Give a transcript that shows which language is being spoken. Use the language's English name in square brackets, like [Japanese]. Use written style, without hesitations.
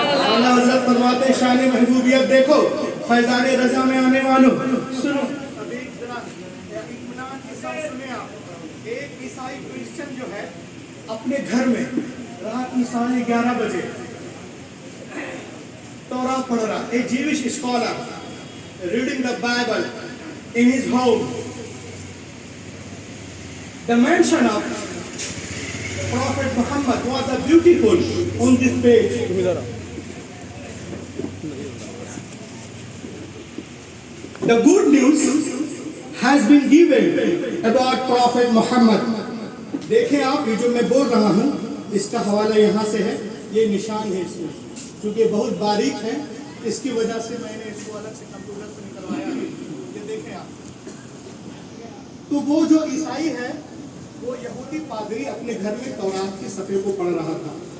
[Hindi] आला हजरत फरमाते हैं शान महबूबियत देखो। फैजान रजा में आने वालों सुनो, अब एक जरा इत्मीनान के साथ सुने आप। एक ईसाई क्रिश्चियन जो है अपने घर में रात में 11:30 बजे तौरा पढ़ रहा। [English] A Jewish scholar reading the Bible in his home. The mention of Prophet Muhammad was a beautiful on this page. The good news has been given about Prophet Muhammad. [Hindi] देखें आप, ये जो मैं बोल रहा हूँ इसका हवाला यहाँ से है, ये निशान है इसमें, क्योंकि बहुत बारीक है इसकी वजह से मैंने इसको अलग से कंप्यूटर से निकलवाया है। ये देखें आप, तो वो जो ईसाई है वो यहूदी पादरी अपने घर में तौरात के सफ़े को पढ़ रहा था।